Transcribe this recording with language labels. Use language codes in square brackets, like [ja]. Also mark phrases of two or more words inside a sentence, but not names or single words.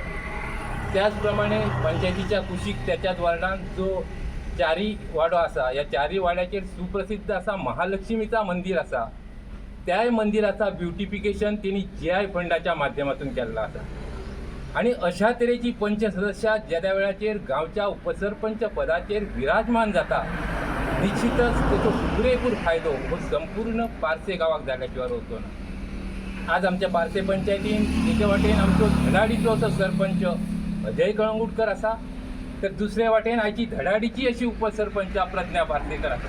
[kok] त्याचप्रमाणे पंचायतीच्या कुशीक त्याच्याच वार्डात जो 4 वाडो असा, या 4 वाड्याचेर सुप्रसिद्ध असा महालक्ष्मीचा मंदिर असा. त्या मंदिराचा ब्युटिफिकेशन त्यांनी GI फंडाच्या माध्यमातून केलेला असा. आणि अशा तरेची पंच सदस्य ज्या वेळाचेर गावच्या उपसरपंच पदाचेर विराजमान जाता, निश्चितच त्याचो पुरेपूर फायदो हो संपूर्ण पारसे गावाक जाल्याशिवाय होतो ना. आज आमच्या पारसे पंचायतीन एके वाटेन आमचो धडाडीचो असो सरपंच अजय कळंगुटकर असा, तर दुसऱ्या वाटेन आयची धडाडीची अशी उपसरपंच प्रज्ञा पार्सेकर आसा.